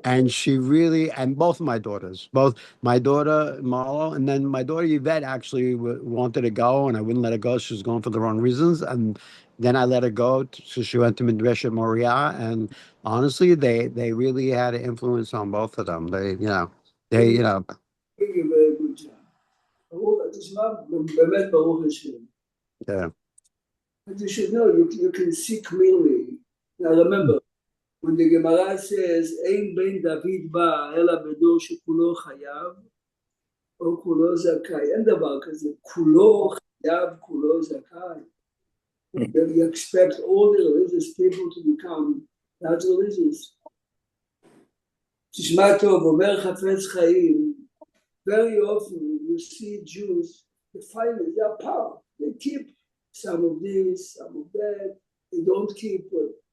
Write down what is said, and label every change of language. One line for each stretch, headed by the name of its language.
English: and she really, and both of my daughters, both my daughter Marlo, and then my daughter Yvette actually wanted to go, and I wouldn't let her go. She was going for the wrong reasons, and then I let her go, so she went to Midreshet Moriah, and honestly, they really had an influence on both of them. They Doing a very good job.
Hebrew: תשמע, באמת ברוך השם.
English: yeah. But you should know, you can see clearly. Now remember, when the Gemara says,
Hebrew: אין בן דוד בא, אלא בדור שכולו חייב, או כולו זכאי, אין דבר כזה, כולו חייב, כולו זכאי.
English: You expect all the religious people to become not religious.
Hebrew: תשמע טוב, אומר חפץ חיים,
English: very often you see Jews, they find their power. They keep some of this, some of that. They don't keep it.